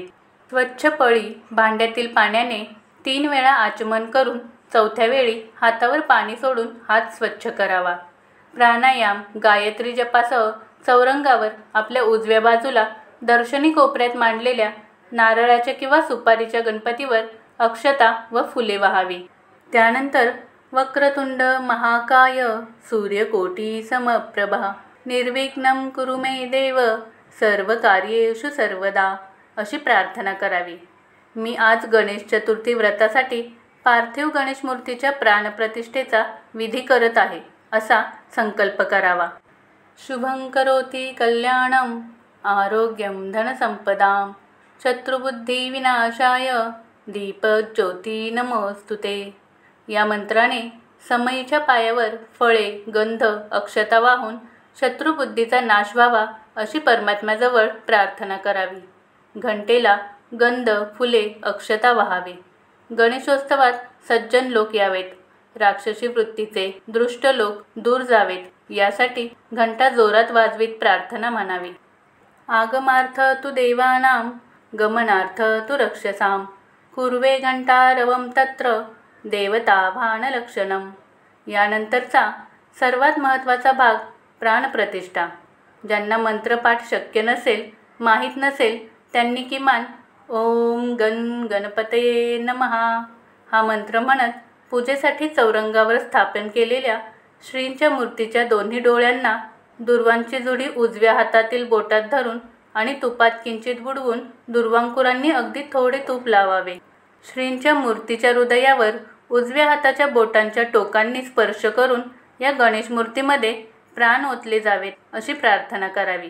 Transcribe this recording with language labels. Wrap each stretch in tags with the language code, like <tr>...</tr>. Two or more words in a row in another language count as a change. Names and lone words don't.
<mr>स्वच्छ पळी भांड्यातील पाण्याने 3 वेळा आचमन करून 4थ्या वेळी हातावर पाणी सोडून हात स्वच्छ करावा. प्राणायाम, गायत्री जपासह चौरंगावर आपल्या उजव्या बाजूला दर्शनी कोपऱ्यात मांडलेल्या नारळाच्या किंवा सुपारीच्या गणपतीवर अक्षता व फुले वहावी.</mr> <sa>त्यानंतर वक्रतुंड महाकाय सूर्यकोटी समप्रभा निर्विघ्नं कुरु मे देव सर्व कार्येषु सर्वदा</sa> <mr>अशी प्रार्थना करावी. मी आज गणेश चतुर्थी व्रतासाठी पार्थिव गणेश मूर्तीच्या प्राणप्रतिष्ठेचा विधी करत आहे असा संकल्प करावा.</mr> <sa>शुभं करोति कल्याणं आरोग्यं धनसंपदां शत्रुबुद्धी विनाशाय दीपज्योती नमोस्तुते</sa> <mr>या मंत्राने समईच्या पायावर फळे, गंध, अक्षता वाहून शत्रुबुद्धीचा नाश व्हावा अशी परमात्म्याजवळ प्रार्थना करावी. घंटेला गंध, फुले, अक्षता वहावे. गणेशोत्सवात सज्जन लोक यावेत. राक्षसी वृत्तीचे दृष्ट लोक दूर जावेत यासाठी घंटा जोरात वाजवीत प्रार्थना म्हणावी.</mr> <sa>आगमार्थ तु देवानां गमनार्थ तु रक्षसां कुर्वे घंटारवं तत्र देवता भानलक्षणम.</sa> <mr>यानंतरचा सर्वात महत्त्वाचा भाग प्राणप्रतिष्ठा. ज्यांना मंत्रपाठ शक्य नसेल, माहीत नसेल त्यांनी किमान</mr> <sa>ओम गण गणपतये नमः</sa> <mr>हा मंत्र म्हणत पूजेसाठी चौरंगावर स्थापन केलेल्या श्रींच्या मूर्तीच्या दोन्ही डोळ्यांना दुर्वांची जुडी उजव्या हातातील बोटात धरून आणि तुपात किंचित बुडवून दुर्वांकुरांनी अगदी थोडे तूप लावावे. श्रींच्या मूर्तीच्या हृदयावर उजव्या हाताच्या बोटांच्या टोकांनी स्पर्श करून या गणेश मूर्तीमध्ये प्राण ओतले जावेत अशी प्रार्थना करावी.</mr>